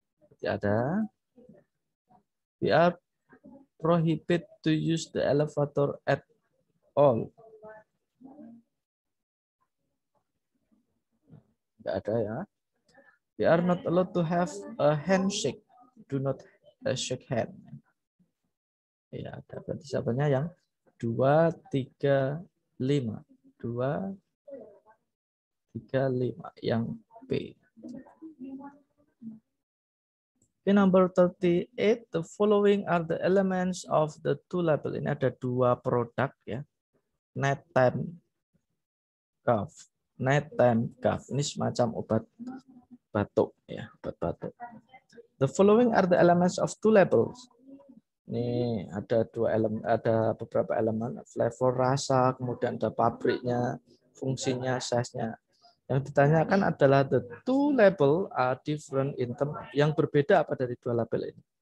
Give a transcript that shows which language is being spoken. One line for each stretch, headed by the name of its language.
Indonesian: Jadi ada.
English: We are prohibited to use the elevator at all.
Indonesian: Tidak ada ya.
English: We are not allowed to have a handshake. Do not shake hand.
Indonesian: Ya, ada berarti jawabannya yang 2, 3, 5. 2, 3, 5. Yang B.
English: Okay, number 38, the following are the elements of the two label.
Indonesian: Ini ada 2 produk ya.
English: Night time cough.
Indonesian: Night time cough. Ini semacam obat batuk ya, obat batuk.
English: The following are the elements of two labels.
Indonesian: Ini ada dua elemen, ada beberapa elemen, flavor rasa, kemudian ada pabriknya, fungsinya, size-nya. Yang ditanyakan adalah
English: the two label are different in term,
Indonesian: yang berbeda apa dari dua label ini?